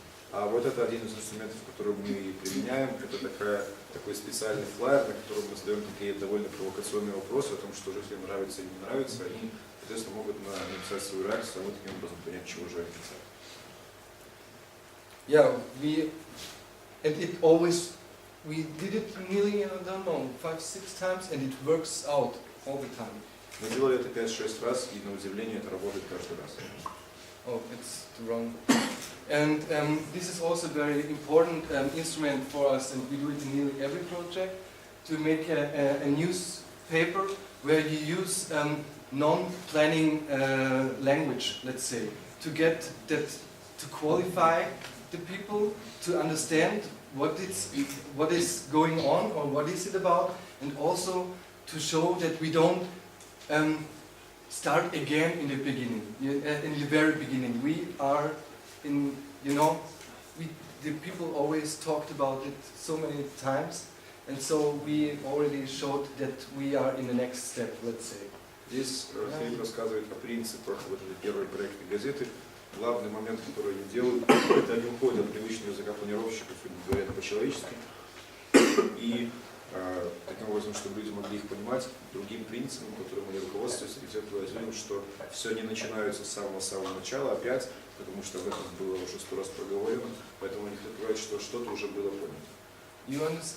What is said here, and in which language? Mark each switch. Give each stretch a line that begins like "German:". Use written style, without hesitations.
Russian: А вот это один из инструментов, который мы применяем. Это такой специальный флаер, на котором мы задаем такие довольно провокационные вопросы о том, что жителям нравится или не нравится. Они, соответственно, могут написать свою реакцию, а мы таким образом понять, чего же они хотят.
English: Yeah, we did it nearly, I don't know, 5-6 times, and it works out all the time.
Russian: Мы делали это 5-6 раз, и на удивление это работает каждый раз.
English: Oh, it's the wrong. And this is also a very important instrument for us, and we do it in nearly every project, to make a newspaper where you use non-planning language, let's say, to get that, to qualify the people, to understand what is going on or what is it about, and also to show that we don't start again in the beginning, in the very beginning. We are in, the people always talked about it so many times, and so we already showed that we are in the next step, let's say.
Russian: Здесь Филипп рассказывает о принципах вот этой первой проектной газеты. Главный момент, который они делают, это они уходят от привычного языка планировщиков и говорят по-человечески. И таким образом, чтобы люди могли их понимать, другим принципом, которым они руководствуются, и все это, что все не начинается с самого начала опять, потому что об этом было уже 100 раз проговорено, поэтому они говорят, что что-то уже было понято.